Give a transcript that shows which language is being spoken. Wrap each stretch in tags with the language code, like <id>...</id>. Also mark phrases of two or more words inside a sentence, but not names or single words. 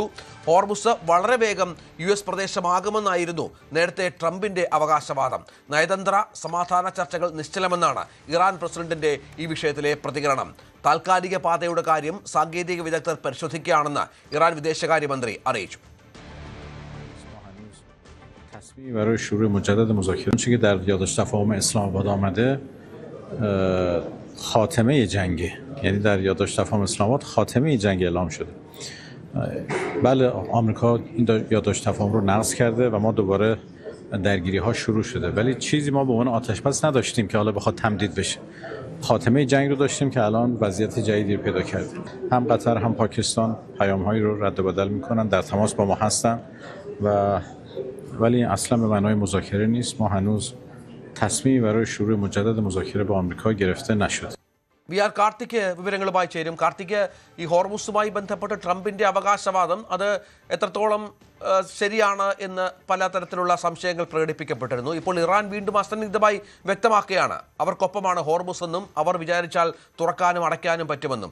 <ml>ഹോർമുസ് വളരെ വേഗം US പ്രദേശമാകുമെന്നായിരുന്നു നേരത്തെ ട്രംപിന്റെ അവകാശവാദം. നയതന്ത്ര സമാധാന ചർച്ചകൾ നിശ്ചലമെന്നാണ് ഇറാൻ പ്രസിഡന്റിന്റെ ഈ വിഷയത്തിലെ പ്രതികരണം. താൽക്കാലിക പാതയുടെ കാര്യം സാങ്കേതിക വിദഗ്ധർ പരിശോധിക്കുകയാണെന്ന് ഇറാൻ വിദേശകാര്യമന്ത്രി അറിയിച്ചു.</ml> <fa>تصمیمی برای شروع مجدد مذاکرات چیزی که در یادداشت تفاهم اسلام آباد آمده خاتمه جنگه، یعنی در یادداشت تفاهم اسلام آباد خاتمه جنگ اعلام شده. بله آمریکا این یادداشت تفاهم رو نقض کرده و ما دوباره درگیری ها شروع شده، ولی چیزی ما به عنوان آتش بس نداشتیم که حالا بخواد تمدید بشه. خاتمه جنگ رو داشتیم که الان وضعیت جدیدی رو پیدا کرده. هم قطر هم پاکستان پیام‌هایی رو رد و بدل می‌کنن، در تماس با ما هستن و ولی اصلا به معنای مذاکره نیست. ما هنوز تصمیمی برای شروع مجدد مذاکره با آمریکا گرفته نشد.</fa> <ml>VR കാർത്തിക് വിവരങ്ങളുമായി ചേരും. കാർത്തിക്, ഈ ഹോർമുസുമായി ബന്ധപ്പെട്ട് ട്രംപിന്റെ അവകാശവാദം അത് എത്രത്തോളം ശരിയാണ് എന്ന് പലതരത്തിലുള്ള സംശയങ്ങൾ പ്രകടിപ്പിക്കപ്പെട്ടിരുന്നു. ഇപ്പോൾ ഇറാൻ വീണ്ടും അസന്നിഗ്ധമായി വ്യക്തമാക്കുകയാണ് അവർക്കൊപ്പമാണ് ഹോർമുസ് എന്നും അവർ വിചാരിച്ചാൽ തുറക്കാനും അടയ്ക്കാനും പറ്റുമെന്നും.</ml>